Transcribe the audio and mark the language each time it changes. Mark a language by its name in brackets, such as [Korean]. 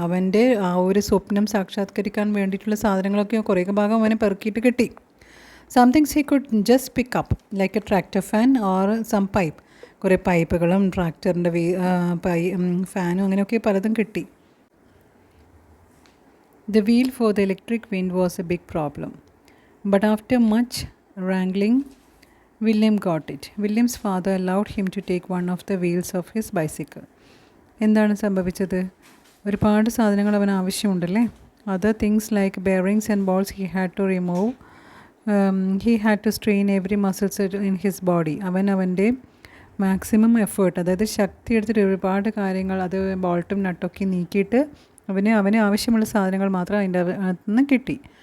[Malayalam] അവൻ്റെ ആ ഒരു സ്വപ്നം സാക്ഷാത്കരിക്കാൻ വേണ്ടിയിട്ടുള്ള സാധനങ്ങളൊക്കെ കുറേ ഭാഗം അവനെ പെറുക്കിയിട്ട് കിട്ടി. [English] Some things he could just pick up like a tractor fan or some pipe. [Malayalam] കുറേ പൈപ്പുകളും ട്രാക്ടറിൻ്റെ ഫാനും അങ്ങനെയൊക്കെ പലതും കിട്ടി. [English] The wheel for the electric wind was a big problem. But after much wrangling, William got it. William's father allowed him to take one of the wheels of his bicycle. [Malayalam] എന്താണ് സംഭവിച്ചത്? ഒരുപാട് സാധനങ്ങൾ അവന് ആവശ്യമുണ്ടല്ലേ. [English] Other things like bearings and balls he had to remove. He had to strain every muscle in his body. [Malayalam] അവൻ്റെ maximum effort, അതായത് ശക്തി എടുത്തിട്ട് ഒരുപാട് കാര്യങ്ങൾ, അത് ബോൾട്ടും നട്ടൊക്കെ നീക്കിയിട്ട് അവന് ആവശ്യമുള്ള സാധനങ്ങൾ മാത്രം അതിൻ്റെ അകത്ത് നിന്ന് കിട്ടി.